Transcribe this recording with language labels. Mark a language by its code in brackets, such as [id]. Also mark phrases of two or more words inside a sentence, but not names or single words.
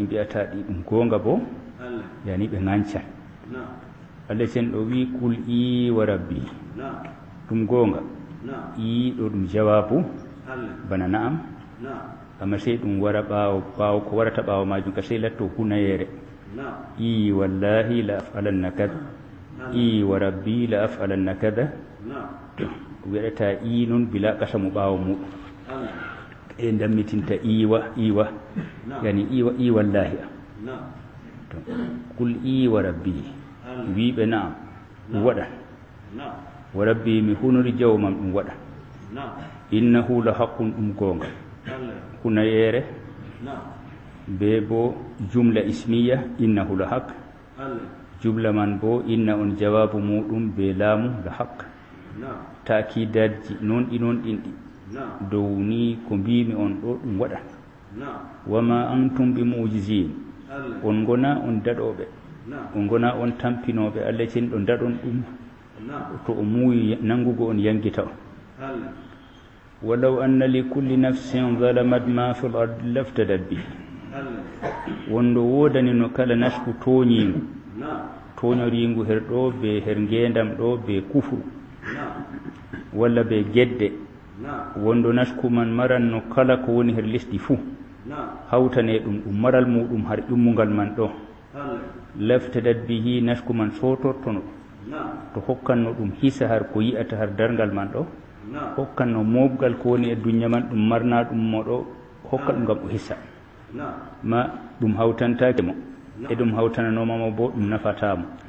[ff] mbiyata ɗi ɗum goonga bo yani ɓe ŋancan Allah cenɗo wi [ar] قل إي وربي [ff] ɗum goonga i ɗo ɗum jawabu bana na'am amma sey ɗum wara ɓaawo ko warata ɓaawo majum ka sey latto hunayere [ar] إي والله لأفعلن كذا إي وربي لأفعلن كذا [ff] wiɗata i noon bila ƙasamu ɓaawo muɗum e dammitinta iwa yani [ar] إي والله قل إي وربي [ff] wiɓe na'am ɗum waɗa [ar] وربي [ff] mi hunori jawmam ɗum waɗa [ar] إنه لحق [ff] ɗum goonga hunayere be bo [ar] جملة اسمية إنه لحق [ff] jumla man bo inna on jawabu muɗum be laamu [ar] لحق [ff] takidaji noon ɗinon ɗinɗi dow ni ko mbimi on ɗo ɗum waɗa [ar] وما أنتم بمعجزين [ff] on gona on daɗoɓe on gona on tampinoɓe Allah cenɗo daɗon ɗum to o muuyi nangugo on yangita on [ar] ولو أن لكل نفس ظلمت ما في الأرض لافتدت به [ff] wondo wodani no kala nasku toñingu toñoringu her ɗo be her ngendam ɗo be kufru walla be gedde wondo nasku man maran no kala ko woni her lesdi fuu hawtane ɗum ɗum maral muɗum har ƴummugal man ɗo [ar] لافتدت به [ff] nasku man sotortono to hokkanno ɗum hisa har ko yi'ata har dargal man ɗo hokkanno mobgal ko woni e duña man ɗum marna ɗum mo ɗo hokka ɗum ngam o hissa ma ɗum hawtantake mo e ɗum hawtananoma bo ɗum nafatamo